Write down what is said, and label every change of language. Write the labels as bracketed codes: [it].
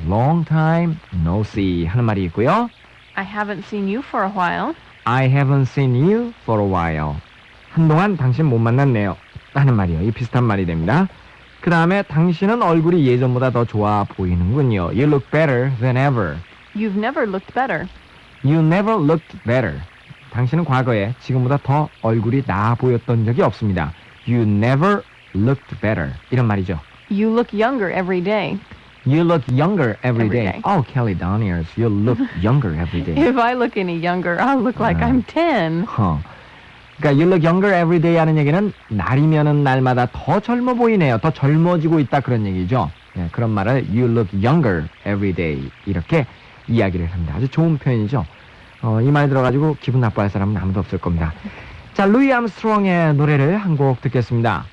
[en] Long time no see [ko] 하는 말이 있고요. [en] I haven't seen you for a while. I haven't seen you for a while. [ko] 한동안 당신 못 만났네요. 하는 말이요. 이 비슷한 말이 됩니다. 그 다음에 당신은 얼굴이 예전보다 더 좋아 보이는군요. [en] You look better than ever. You've never looked better. You never looked better. [ko] 당신은 과거에 지금보다 더 얼굴이 나아 보였던 적이 없습니다. [en] You never looked better. [ko] 이런 말이죠. [en] You look younger every day. You look younger every Every day. day. Oh, Kelly Doniers, you look younger every day. If I look any younger, I'll look like I'm 10. [ko] 그러니까 [en] you look younger every day [ko] 하는 얘기는 날이면은 날마다 더 젊어 보이네요. 더 젊어지고 있다 그런 얘기죠. 예, 그런 말을 [en] you look younger every day [ko] 이렇게 이야기를 합니다. 아주 좋은 표현이죠. 이 말 들어가지고 기분 나빠할 사람은 아무도 없을 겁니다. 자, 루이 암스트롱의 노래를 한 곡 듣겠습니다.